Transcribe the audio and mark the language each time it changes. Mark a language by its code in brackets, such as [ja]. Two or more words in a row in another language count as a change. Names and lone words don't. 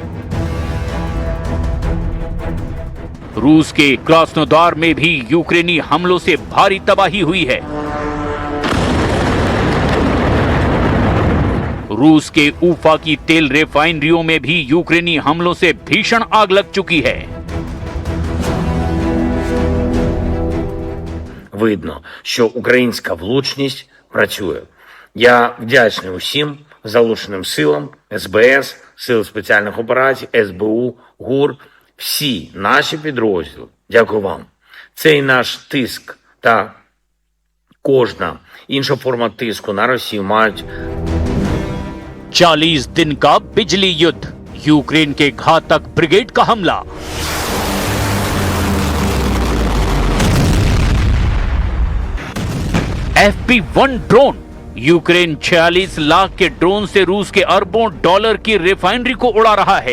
[hi] रूस के क्रास्नोदार में भी यूक्रेनी हमलों से भारी तबाही हुई है। रूस के ऊफा की तेल रिफाइनरियों में भी यूक्रेनी हमलों से भीषण आग लग चुकी है। [uk] Видно, що українська влучність працює. Я вдячний усім залученим силам, СБС, Сил спеціальних операцій, СБУ, ГУР, всі наші підрозділи. Дякую вам. Цей наш тиск та кожна інша форма тиску на Росію мають [hi] 40 दिन का बिजली युद्ध, यूक्रेन के घातक ब्रिगेड का हमला। FP1 ड्रोन, यूक्रेन 46 लाख के ड्रोन से रूस के अरबों डॉलर की रिफाइनरी को उड़ा रहा है।